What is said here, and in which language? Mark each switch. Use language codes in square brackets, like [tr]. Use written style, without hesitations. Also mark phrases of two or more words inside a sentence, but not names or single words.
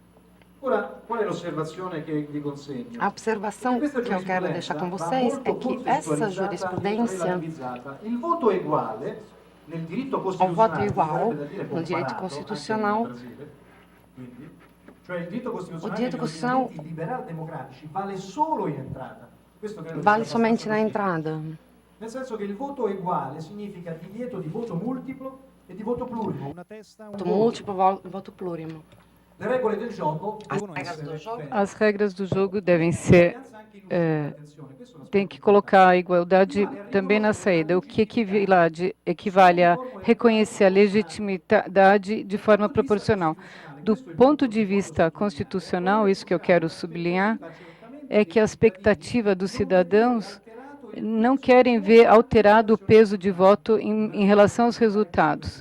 [pt] A observação que eu quero deixar com vocês é que essa jurisprudência, o voto igual no direito constitucional, o direito constitucional vale somente na entrada. [it] Nel senso che il voto eguale significa divieto di voto multiplo e di voto plurimo. Una testa, [pt] voto múltiplo, [it] voto plurimo. Le regole del gioco [pt] As regras do jogo devem ser tem que colocar a igualdade também na saída, o que equivale a reconhecer a legitimidade de forma proporcional. Do ponto de vista constitucional, isso que eu quero sublinhar, é que a expectativa dos cidadãos não querem ver alterado o peso de voto em relação aos resultados.